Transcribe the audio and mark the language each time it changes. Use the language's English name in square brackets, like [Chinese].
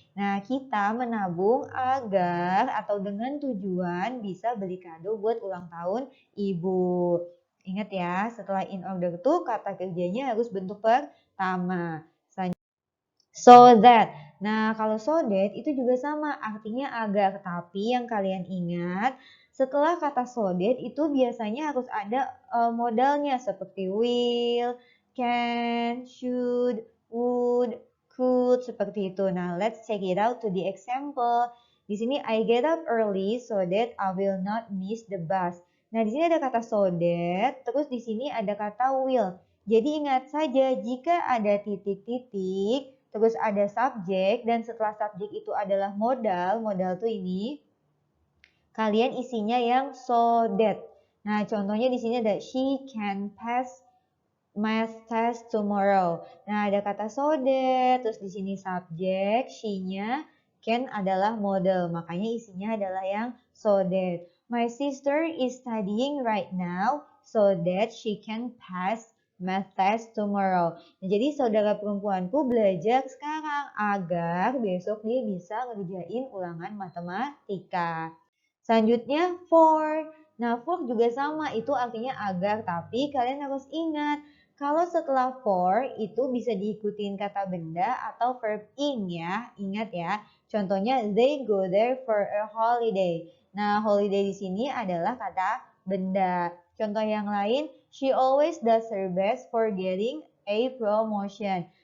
[Indonesian] Nah, kita menabung agar atau dengan tujuan bisa beli kado buat ulang tahun ibu. Ingat ya, setelah [English] in order to [Indonesian] kata kerjanya harus bentuk pertama. So that. Nah, kalau so that itu juga sama, artinya agar. Tapi yang kalian ingat, setelah kata so that itu biasanya harus ada modalnya seperti will, can, should, would, could, seperti itu. Nah, [English] let's check it out to the example. [Indonesian] Di sini [English] I get up early so that I will not miss the bus. [Indonesian] Nah, di sini ada kata so that, terus di sini ada kata will. Jadi ingat saja jika ada titik-titik, terus ada subjek, dan setelah subjek itu adalah modal tuh ini, kalian isinya yang so that. Nah, contohnya di sini ada [English] she can pass math test tomorrow. [Indonesian] Nah, ada kata so that, terus di sini subjek, she-nya, can adalah model, makanya isinya adalah yang so that. [English] My sister is studying right now so that she can pass math test tomorrow. [Indonesian] Nah, jadi saudara perempuanku belajar sekarang agar besok dia bisa ngerjain ulangan matematika. Selanjutnya for. Nah, for juga sama, itu artinya agar, tapi kalian harus ingat kalau setelah for itu bisa diikutin kata benda atau verb ing ya. Ingat ya. Contohnya [English] they go there for a holiday. [Indonesian] Nah, holiday di sini adalah kata benda. Contoh yang lain, [English] she always does her best for getting a promotion.